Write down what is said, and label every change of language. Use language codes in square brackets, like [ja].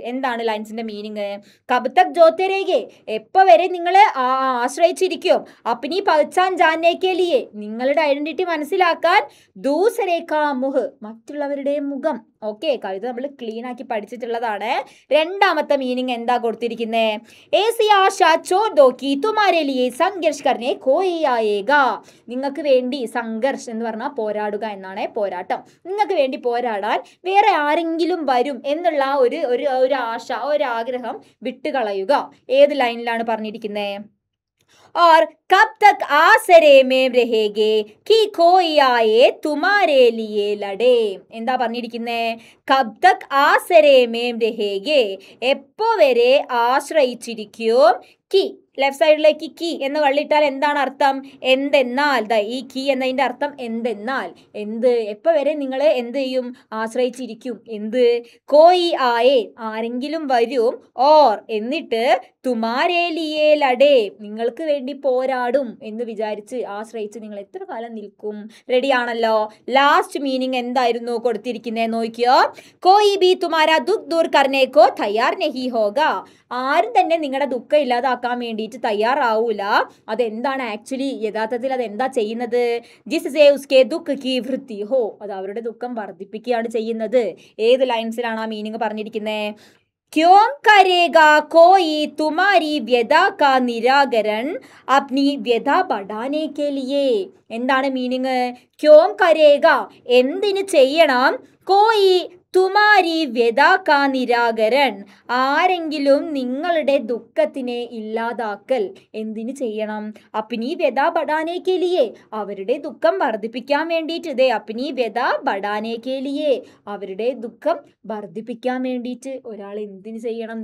[ml] എന്താണ് ലൈൻസിന്റെ മീനിങ്? [hi] കബ് തക് ജോത്തെ രേഖേ, [ml] എപ്പോ വരെ നിങ്ങൾ ആശ്രയിച്ചിരിക്കും. [hi] അപ്നി പഹ്ചാൻ ജാനേ കെ ലിയേ, [ml] നിങ്ങളുടെ ഐഡന്റിറ്റി മനസ്സിലാക്കാൻ. [hi] ദൂസരേ കാ മുഹ്, [ml] മറ്റുള്ളവരുടെ മുഖം. ഓക്കെ, കവിത നമ്മൾ ക്ലീൻ ആക്കി പഠിച്ചിട്ടുള്ളതാണ്. രണ്ടാമത്തെ മീനിങ് എന്താ കൊടുത്തിരിക്കുന്നത്? [hi] ഏസി ആശാ ചോड़ दो कि तुम्हारे लिए संघर्ष करने कोई आएगा. [ml] നിങ്ങൾക്ക് വേണ്ടി സംഘർഷ് എന്ന് പറഞ്ഞാൽ പോരാടുക എന്നാണ്, പോരാട്ടം. നിങ്ങൾക്ക് വേണ്ടി പോരാടാൻ വേറെ ആരെങ്കിലും വരും എന്നുള്ള ഒരു ആശ, ഒരു ആഗ്രഹം വിട്ടുകളയുക. ഏത് ലൈനിലാണ് പറഞ്ഞിരിക്കുന്നത്? [hi] और कब तक आसरे में रहेगे कि कोई आए तुम्हारे लिए लड़े. [ml] എന്താ പറഞ്ഞിരിക്കുന്നേ? [hi] കബ് തക് ആസരേ മേം രഹേഗേ, [ml] എപ്പോ വരെ ആശ്രയിച്ചിരിക്കും. കി, ലെഫ്റ്റ് സൈഡിലേക്ക് കി എന്ന് വള്ളിയിട്ടാൽ എന്താണ് അർത്ഥം? എന്തെന്നാൽ. ഈ കി എന്നതിൻ്റെ അർത്ഥം എന്തെന്നാൽ. എന്ത്, എപ്പോൾ വരെ നിങ്ങൾ എന്ത് ചെയ്യും? ആശ്രയിച്ചിരിക്കും. എന്ത്? [hi] കോയി ആയേ, [ml] ആരെങ്കിലും വരും. ഓർ, എന്നിട്ട് [hi] തുമാരേ ലിയേ ലഡേ, [ml] നിങ്ങൾക്ക് വേണ്ടി പോരാടും എന്ന് വിചാരിച്ച് ആശ്രയിച്ച് നിങ്ങൾ എത്ര കാലം നിൽക്കും? റെഡിയാണല്ലോ. ലാസ്റ്റ് മീനിങ് എന്തായിരുന്നു കൊടുത്തിരിക്കുന്നത്? നോക്കിയോ. [hi] കോയി ബി തുമാരാ ദുഃഖ് ദൂർ കർനേ കോ തയ്യാർ നഹി ഹോഗാ. [ml] ആരും തന്നെ നിങ്ങളുടെ ദുഃഖം ഇല്ലാതാക്കാൻ വേണ്ടിയിട്ട് തയ്യാറാവൂല. അതെന്താണ് ആക്ച്വലി യഥാർത്ഥത്തിൽ അതെന്താ ചെയ്യുന്നത്? [hi] ജിസ്സേ ഉസ്കെ ദുഃഖ് കി വൃദ്ധി ഹോ, [ml] അത് അവരുടെ ദുഃഖം വർദ്ധിപ്പിക്കുകയാണ് ചെയ്യുന്നത്. ഏത് ലൈൻസിലാണ് ആ മീനിങ് പറഞ്ഞിരിക്കുന്നത്? [hi] क्यों करेगा कोई तुम्हारी व्यथा का निराकरण अपनी व्यथा बढ़ाने के लिए. [ml] എന്താണ് മീനിങ്? [hi] ക്യോം കരേഗ, [ml] എന്തിന് ചെയ്യണം? [hi] കോയി തുമാരി വ്യഥാ നിരാകരൻ, [ml] ആരെങ്കിലും നിങ്ങളുടെ ദുഃഖത്തിനെ ഇല്ലാതാക്കൽ എന്തിനു ചെയ്യണം? [hi] അപ്നി വ്യഥാ ബഡാനേ കെ ലിയേ, [ml] അവരുടെ ദുഃഖം വർദ്ധിപ്പിക്കാൻ വേണ്ടിയിട്ട്. ദേ [hi] അപ്നി വ്യഥാ ബഡാനേ കെ ലിയേ, [ml] അവരുടെ ദുഃഖം വർദ്ധിപ്പിക്കാൻ വേണ്ടിയിട്ട് ഒരാൾ എന്തിനു ചെയ്യണം?